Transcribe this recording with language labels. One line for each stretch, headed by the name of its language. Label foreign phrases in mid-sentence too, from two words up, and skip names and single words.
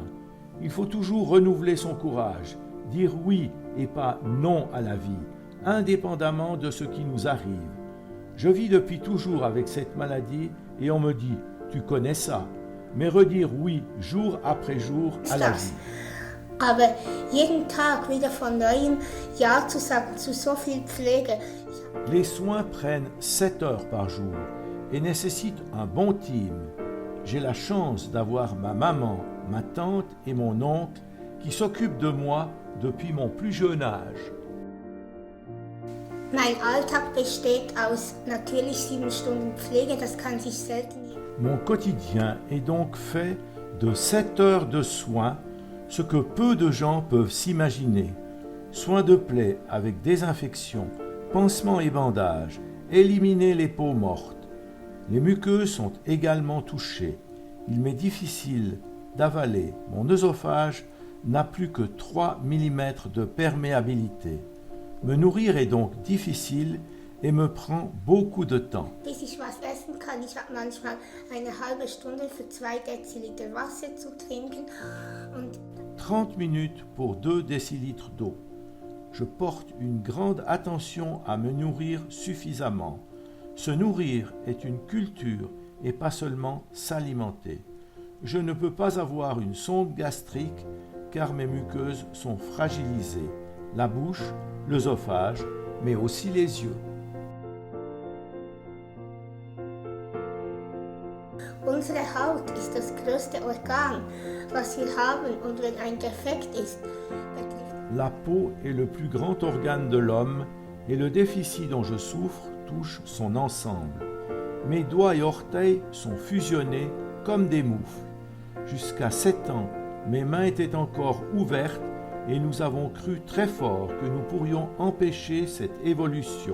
French: Il faut toujours renouveler son courage, dire oui et pas non à la vie, indépendamment de ce qui nous arrive. Je vis depuis toujours avec cette maladie et on me dit « tu connais ça », mais redire oui jour après jour à la vie.
German: Aber jeden Tag wieder von neuem Ja zu sagen zu so viel Pflege.
French: Les soins prennent 7 heures par jour et nécessitent un bon team. J'ai la chance d'avoir ma maman, ma tante et mon oncle qui s'occupent de moi depuis mon plus jeune âge.
German: Mein Alltag besteht aus natürlich 7 Stunden Pflege, das kann sich selten.
French: Mon quotidien est donc fait de 7 heures de soins, ce que peu de gens peuvent s'imaginer. Soins de plaies avec désinfection, pansements et bandages, éliminer les peaux mortes. Les muqueuses sont également touchées. Il m'est difficile d'avaler. Mon œsophage n'a plus que 3 mm de perméabilité. Me nourrir est donc difficile et me prend beaucoup de temps.
German: Bis ich was essen kann, ich habe manchmal eine halbe Stunde für 2 Deziliter Wasser zu trinken und
French: 30 minutes pour 2 décilitres d'eau. Je porte une grande attention à me nourrir suffisamment. Se nourrir est une culture et pas seulement s'alimenter. Je ne peux pas avoir une sonde gastrique car mes muqueuses sont fragilisées, la bouche, l'œsophage, mais aussi les yeux.
German: unsere Haut ist das größte Organ, was wir haben und wenn ein Defekt ist,
French: La peau est le plus grand organe de l'homme et le déficit dont je souffre touche son ensemble. Mes doigts et orteils sont fusionnés comme des moufles. Jusqu'à 7 ans, mes mains étaient encore ouvertes et nous avons cru très fort que nous pourrions empêcher cette évolution.